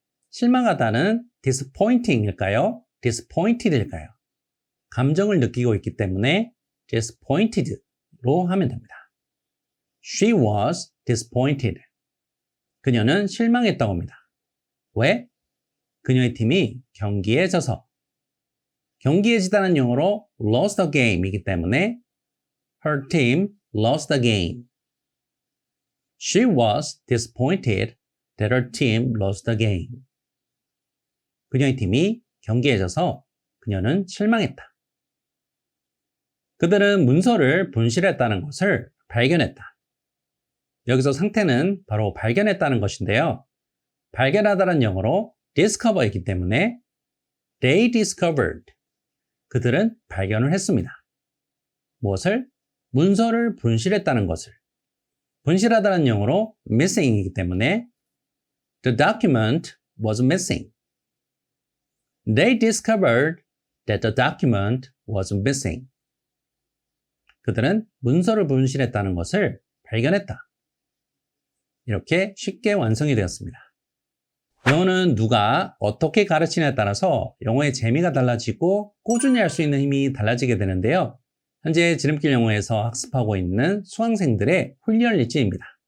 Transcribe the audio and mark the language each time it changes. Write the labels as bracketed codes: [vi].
[ko] 실망하다는 disappointing일까요? disappointed일까요? 감정을 느끼고 있기 때문에 disappointed로 하면 됩니다. [en] She was disappointed. [ko] 그녀는 실망했다고 합니다. 왜? 그녀의 팀이 경기에 져서. 경기에 지다는 영어로 [en] lost the game [ko] 이기 때문에 [en] her team lost the game. She was disappointed that her team lost the game. [ko] 그녀의 팀이 경기에 져서 그녀는 실망했다. 그들은 문서를 분실했다는 것을 발견했다. 여기서 상태는 바로 발견했다는 것인데요. 발견하다는 영어로 discover이기 때문에 [en] they discovered. [ko] 그들은 발견을 했습니다. 무엇을? 문서를 분실했다는 것을. 분실하다는 영어로 missing이기 때문에 [en] the document was missing. They discovered that the document was missing. [ko] 그들은 문서를 분실했다는 것을 발견했다. 이렇게 쉽게 완성이 되었습니다. 영어는 누가 어떻게 가르치냐에 따라서 영어의 재미가 달라지고 꾸준히 할 수 있는 힘이 달라지게 되는데요. 현재 지름길 영어에서 학습하고 있는 수강생들의 훈련 일지입니다.